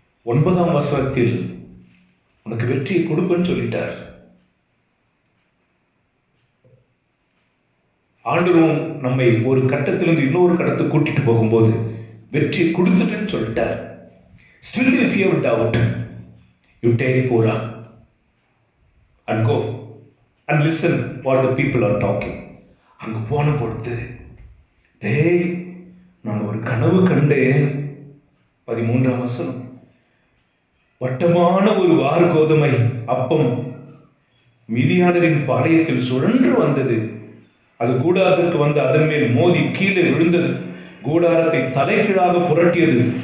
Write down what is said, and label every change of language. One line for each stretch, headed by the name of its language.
Tamil: 9ஆம் வசனத்தில் உனக்கு வெற்றியை கொடுப்பேன்னு சொல்லிட்டார். ஆண்டவரும் நம்மை ஒரு கட்டத்திலிருந்து இன்னொரு கட்டத்துக்கு கூட்டிட்டு போகும்போது வெற்றி கொடுத்துட்டேன்னு சொல்லிட்டார்.
English: Still if you have doubt, you take Pura and go and listen what the people are talking.
Tamil: அங்கு போன பொழுது, டேய், நான் ஒரு கனவு கண்டேன். 13ஆம் வசனம். வட்டமான ஒரு வார் கோதுமை அப்பம் மிதியானரின் பாளையத்தில் சுழன்று வந்தது. அது கூடாரத்திற்கு வந்து அதன் மேல் மோதி கீழே விழுந்தது. கூடாரத்தை தலைகீழாக புரட்டியது.